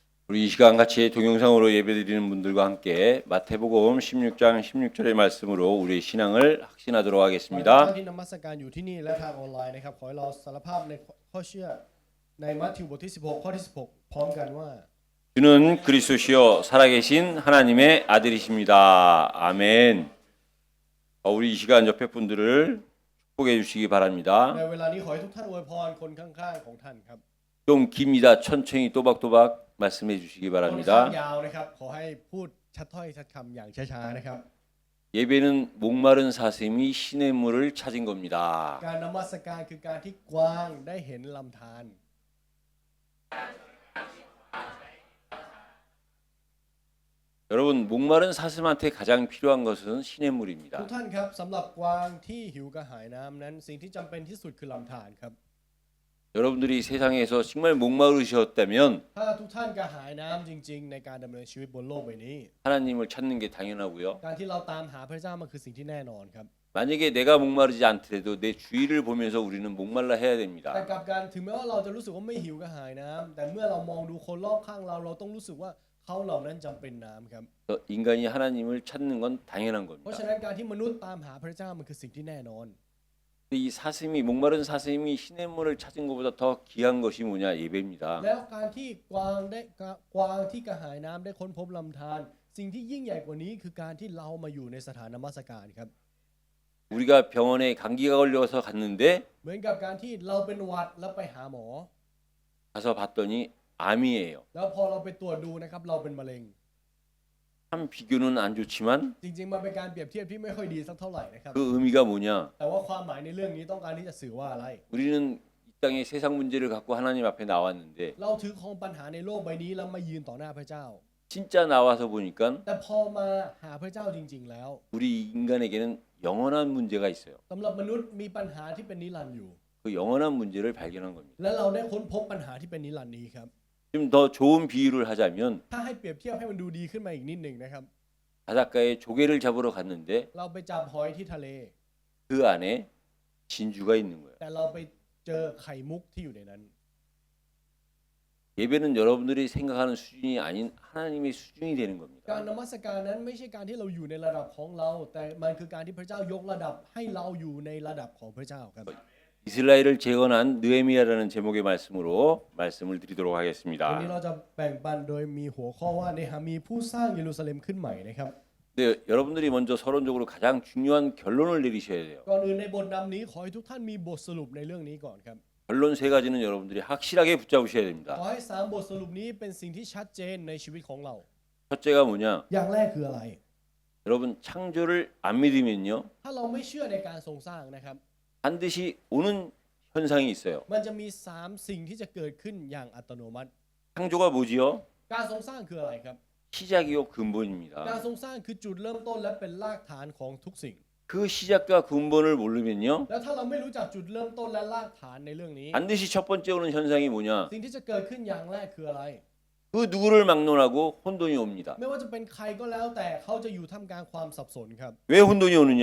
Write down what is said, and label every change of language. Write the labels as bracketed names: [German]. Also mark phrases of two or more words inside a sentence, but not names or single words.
[Korean] 우리 이 시간 같이 동영상으로 예배드리는 분들과 함께 마태복음 16장 16절의 말씀으로 우리의 신앙을 확신하도록 [Thai] ท่าน [Korean] 하겠습니다. [Thai] ที่นมัสการอยู่ที่นี่และทางออนไลน์นะครับขอให้เราสารภาพในข้อเชื่อในมัทธิวบทที่16ข้อที่16พร้อมกันว่า [Korean] 주는 그리스도시요 살아계신 하나님의 아들이십니다. 아멘. 우리 이 시간 옆에 분들을 축복해 주시기 [Thai] ใน [Korean] 바랍니다. [Thai] เวลานี้ขอให้ทุกท่านอวยพรคนข้างๆของท่านครับ [Korean] 좀 깁니다. 천천히 또박또박 말씀해 주시기 [Thai] ค่อนข้าง [Korean] 바랍니다. [Thai] ยาวนะครับขอให้พูดชัดถ้อยชัดคำอย่างช้าๆนะครับ [Korean] 예배는 목마른 사슴이 시냇물을 찾은 겁니다. [Thai] การนมัสการคือการที่กวางได้เห็นลำธาร [Korean] 여러분 목마른 사슴한테 가장 필요한 것은 [Thai] ทุก [Korean] 시냇물입니다. [Thai] ท่านครับสำหรับกวางที่หิวกระหายน้ำนั้นสิ่งที่จำเป็นที่สุดคือลำธารครับ [Korean] 여러분들이 세상에서 정말 목마르셨다면 [Thai] ถ้าทุกท่านกระหายน้ำจริงๆในการดำเนินชีวิตบนโลกใบนี้ [Korean] 하나님을 찾는 게 당연하고요. [Thai] การที่เราตามหาพระเจ้ามันคือสิ่งที่แน่นอนครับ [Korean] 만약에 내가 목마르지 않더라도 내 주위를 보면서 우리는 목말라 해야 [Thai] แต่ [Korean] 됩니다. [Thai] กลับกันถึงแม้ว่าเราจะรู้สึกว่าไม่หิวกระหายน้ำแต่เมื่อเรามองดูคนรอบข้างเราเราต้องรู้สึกว่าเขาเหล่านั้นจำเป็นน้ำครับ [Korean] 그래서 인간이 하나님을 찾는 건 당연한 [Thai] เพราะฉะ [Korean] 겁니다. [Thai] นั้นการที่มนุษย์ตามหาพระเจ้ามันคือสิ่งที่แน่นอน [Korean] 이 사슴이 목마른 사슴이 시냇물을 찾은 것보다 더 귀한 것이 뭐냐 예배입니다. [Thai] แล้วการที่กวางที่กระหายน้ำได้ค้นพบลำธารสิ่งที่ยิ่งใหญ่กว่านี้คือการที่เรามาอยู่ในสถานนมัสการครับ [Korean] 우리가 병원에 감기가 걸려서 갔는데 [Thai] เหมือนกับการที่เราเป็นหวัดแล้วไปหาหมอ [Korean] 가서 봤더니 암이에요. [Thai] แล้วพอเราไปตรวจดูนะครับเราเป็นมะเร็ง [Korean] 참 비교는 안 좋지만 [Thai] จริงๆมันเป็นการเปรียบเทียบที่ไม่ค่อยดีสักเท่าไหร่นะครับ [Korean] 그 의미가 뭐냐? [Thai] แต่ว่าความหมายในเรื่องนี้ต้องการที่จะสื่อว่าอะไร [Korean] 우리는 이 땅에 세상 문제를 갖고 하나님 앞에 나왔는데 [Thai] เราถือครองปัญหาในโลกใบนี้แล้วมายืนต่อหน้าพระเจ้า [Korean] 진짜 나와서 보니까 [Thai] แต่พอมาหาพระเจ้าจริงๆแล้ว [Korean] 우리 인간에게는 영원한 문제가 있어요. [Thai] สำหรับมนุษย์มีปัญหาที่เป็นนิรันดร์อยู่ [Korean] 그 영원한 문제를 발견한 겁니다. [Thai] และเราได้ค้นพบปัญหาที่เป็นนิรันดร์นี้ครับ [Korean] 좀 더 좋은 비유를 하자면 [Thai] ถ้าให้เปรียบเทียบให้มันดูดีขึ้นมาอีกนิดหนึ่งนะครับ [Korean] 바닷가에 조개를 잡으러 갔는데 [Thai] เราไปจับหอยที่ทะเล [Korean] 그 안에 진주가 있는 거예요. [Thai] แต่เราไปเจอไข่มุกที่อยู่ในนั้น [Korean] 예배는 여러분들이 생각하는 수준이 아닌 하나님의 수준이 되는 [Thai] การ [Korean] 겁니다. [Thai] นมัสการนั้นไม่ใช่การที่เราอยู่ในระดับของเรา แต่มันคือการที่พระเจ้ายกระดับให้เราอยู่ในระดับของพระเจ้าครับ [Korean] 이스라엘을 재건한 느헤미야라는 제목의 말씀으로 말씀을 드리도록 [Thai] วันนี้ [Korean] 하겠습니다. [Thai] เราจะแบ่งปันโดยมีหัวข้อว่าเนหามีผู้สร้างเยรูซาเล็มขึ้นใหม่นะครับ [Korean] 근데 여러분들이 먼저 서론적으로 가장 중요한 결론을 내리셔야 돼요. [Thai] ก่อนอื่นในบทนำนี้ขอให้ทุกท่านมีบทสรุปในเรื่องนี้ก่อนครับ [Korean] 결론 세 가지는 여러분들이 확실하게 붙잡으셔야 [Thai] ขอ [Korean] 됩니다. [Thai] ให้3บทสรุปนี้เป็นสิ่งที่ชัดเจนในชีวิตของเรา [Korean] 첫째가 뭐냐? [Thai] อย่างแรกคืออะไร [Korean] 여러분 창조를 안 믿으면요 [Thai] ถ้าเราไม่เชื่อในการทรงสร้างนะครับ [Korean] 반드시 오는 현상이 있어요. [Thai] มันจะมี3สิ่งที่จะเกิดขึ้นอย่างอัตโนมัติ [Korean] 창조가 뭐지요? [Thai] การทรงสร้างคืออะไรครับ [Korean] 시작이요 [Thai] การ [Korean] 근본입니다. [Thai] ทรงสร้างคือจุดเริ่มต้นและเป็นรากฐานของทุกสิ่ง [Korean] 그 시작과 근본을 모르면요 [Thai] แล้วถ้าเราไม่รู้จักจุดเริ่มต้นและรากฐานในเรื่องนี้ [Korean] 반드시 첫 번째 오는 현상이 뭐냐? [Thai] สิ่งที่จะเกิดขึ้นอย่างแรกคืออะไร [Korean] 그 누구를 막론하고 혼돈이 옵니다. [Thai] ไม่ว่าจะเป็นใครก็แล้วแต่เขาจะอยู่ท่ามกลางความสับสนครับ [Korean] 왜 혼돈이 오느냐?